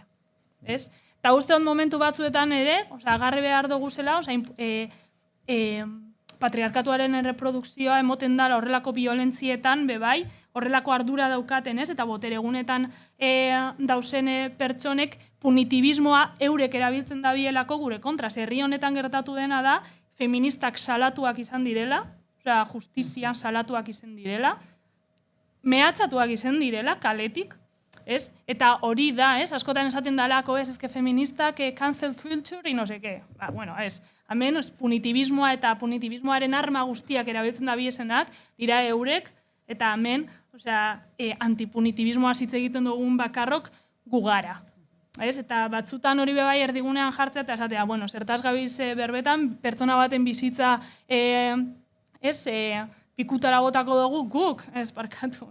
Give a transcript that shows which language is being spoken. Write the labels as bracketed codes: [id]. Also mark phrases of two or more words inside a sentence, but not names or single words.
[eu] Eta uste hon momentu batzuetan ere, agarre behar dugu zela, patriarkatuaren erreprodukzioa emoten dara horrelako violentzietan, bebai, horrelako ardura daukaten, eta boteregunetan dauzen pertsonek punitibismoa eurek erabiltzen dabielako gure kontra. Herri honetan gertatu dena da, feministak salatuak izan direla, justizian salatuak izan direla, mehatxatuak izan direla, kaletik, eta hori da, askotan esaten dalako, ezke feministak [en] cancel culture, [es] no seke. [eu] Bueno, hemen punitibismoa eta punitibismoaren arma guztiak erabiltzen da biesenak, dira eurek, eta hemen antipunitibismoa hitz egiten dugun bakarrok gugara. Eta batzutan hori bebai erdigunean jartzea eta esatea, zertaz gabiz berbetan, pertsona baten bizitza pikutara botako dugu guk, parkatu.